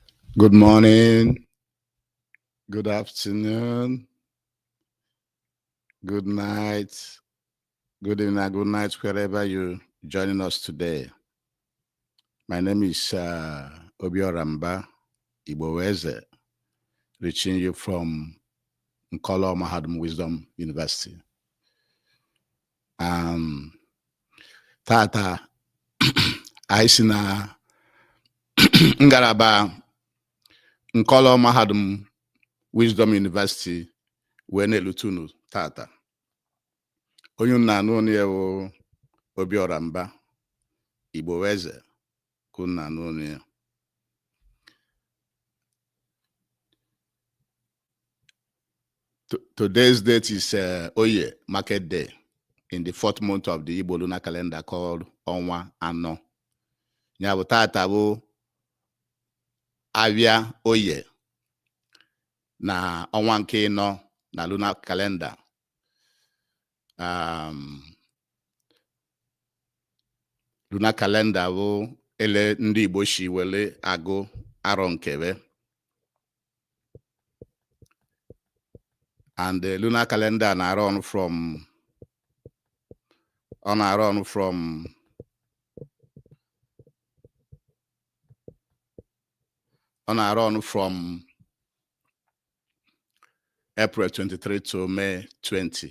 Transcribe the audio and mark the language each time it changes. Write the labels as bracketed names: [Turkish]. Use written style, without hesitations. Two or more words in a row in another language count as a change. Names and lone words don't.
[English] Good morning, good afternoon, good night, good evening, and good night, wherever you're joining us today. My name is Obioramba Iboweze, reaching you from Nkolo Mahadum Wisdom University. [Igbo] Tata, anyị si na ngalaba Nkolo Mahadum Wisdom University wee na-elute unu tata. Onye unu na-anụ ọnụ ya wụ Obioramba Iboweze ka unu na-anụ ọnụ ya. [English] Today's date is Oye Market Day in the 4th month of the Igbo lunar calendar called Ọnwa Anọ. [Igbo] Ya bụ tata bụ Abịa Oye na ọnwa nke ịnọ na [English] lunar calendar. Lunar calendar [Igbo] bụ ele ndị Igbo shi wele agụ arọ nkebe. [English] And the lunar calendar na-run from April 23 to May 20.